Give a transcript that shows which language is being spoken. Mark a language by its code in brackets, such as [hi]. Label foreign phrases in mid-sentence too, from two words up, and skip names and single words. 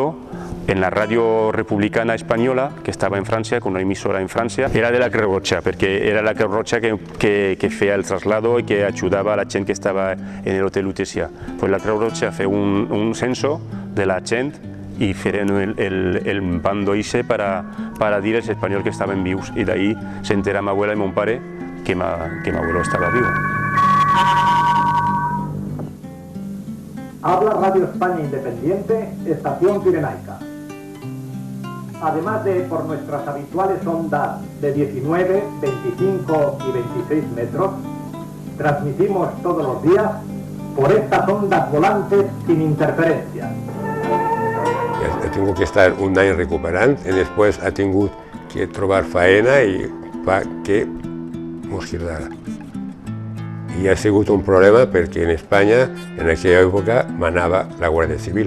[ca] Un bando en la ràdio republicana espanyola, que estava en França, con una emissora en França, era de la Creu Roja, perquè era la Creu Roja que feia el traslado i que ajudava a la gent que estava en l'hotel Lutecia. Pues la Creu Roja feu un censo de la gent i feren el bando ese para dir als espanyols que estaven vius. I d'ahí s'entera ma abuela i mon pare que ma abuelo estava viu. [es] Habla Radio España Independiente, Estación Pirenaica. Además de por nuestras habituales ondas de 19, 25 y 26 metros, transmitimos todos los días por estas ondas volantes sin interferencias. [ca] Ha tingut que estar un any recuperant i després ha tingut que trobar faena i fa que mos quedara. I ha sigut un problema perquè en Espanya, en aquella època, manava la Guàrdia Civil.